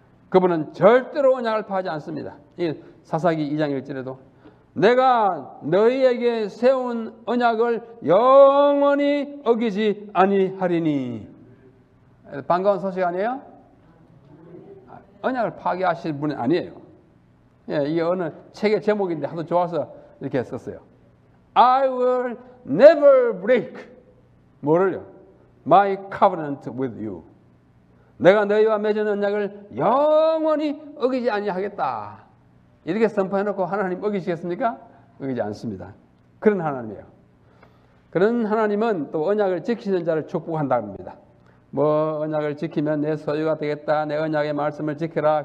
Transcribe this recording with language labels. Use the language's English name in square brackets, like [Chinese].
[Korean] 그분은 절대로 언약을 파하지 않습니다. 이 사사기 2장 1절에도 내가 너희에게 세운 언약을 영원히 어기지 아니하리니. 반가운 소식 아니에요? 언약을 파괴하실 분이 아니에요. 예, 이게 어느 책의 제목인데 하도 좋아서 이렇게 썼어요. [English] I will never break [Korean] 뭐를요? [English] My covenant with you. [Korean] 내가 너희와 맺은 언약을 영원히 어기지 아니하겠다. 이렇게 선포해놓고 하나님 어기시겠습니까? 어기지 않습니다. 그런 하나님이에요. 그런 하나님은 또 언약을 지키는 자를 축복한다 합니다. 뭐 언약을 지키면 내 소유가 되겠다. 내 언약의 말씀을 지켜라.